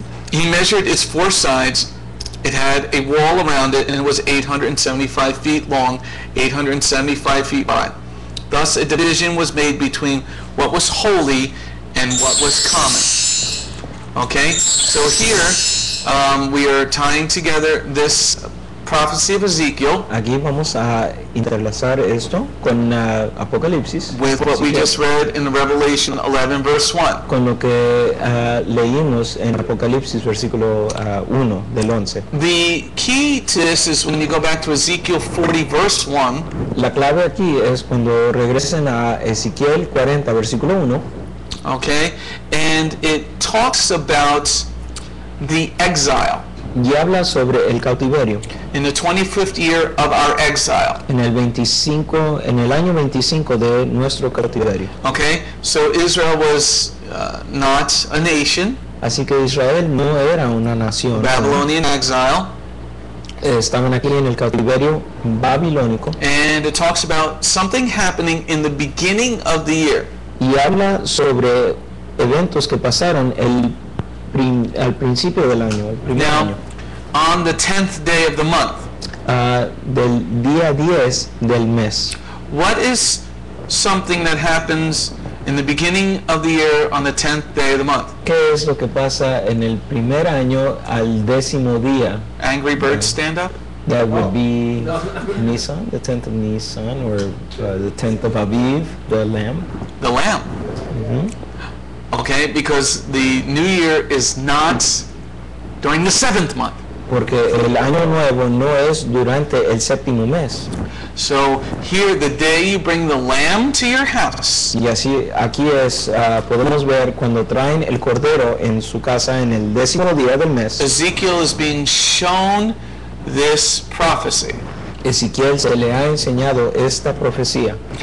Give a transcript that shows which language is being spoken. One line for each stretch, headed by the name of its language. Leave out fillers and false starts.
English: He measured its four sides. It had a wall around it, and it was 875 feet long, 875 feet wide. Thus a division was made between what was holy and what was common. Okay, so here we are tying together this prophecy of Ezekiel
Spanish: Aquí vamos a interlazar esto con Apocalipsis,
English: with what we just read in Revelation 11, verse 1.
Spanish: con lo que leímos en Apocalipsis versículo 1 del 11.
English: The key to this is when you go back to Ezekiel 40, verse 1.
Spanish: La clave aquí es cuando regresen a Ezequiel 40 versículo 1,
English: Okay, and it talks about the exile
Spanish: y habla sobre el cautiverio.
English: in the 25th year of our exile.
Spanish: En el año 25 de nuestro cautiverio.
English: Okay, so Israel was not a nation,
Spanish: Así que Israel no era una nación.
English: Babylonian exile,
Spanish: Estaban aquí en el cautiverio babilónico,
English: and it talks about something happening in the beginning of the year.
Spanish: y habla sobre eventos que pasaron al principio del año, el primer año.
English: Now, on the 10th day of the month,
Spanish: Del día 10 del mes.
English: what is something that happens in the beginning of the year on the 10th day of the month?
Spanish: ¿Qué es lo que pasa en el primer año al 10º día?
English: Angry birds stand up? That would be Nisan, the 10th of Nisan, or the 10th of Aviv, the Lamb. The lamb. Okay, because the new year is not during the 7th month.
Spanish: Porque el año nuevo no es durante el séptimo mes.
English: So here, the day you bring the lamb to your house,
Spanish: Y así, aquí podemos ver cuando traen el cordero en su casa en el 10º día del mes.
English: Ezekiel is being shown this prophecy.
Spanish: Ezequiel se le ha enseñado esta profecía.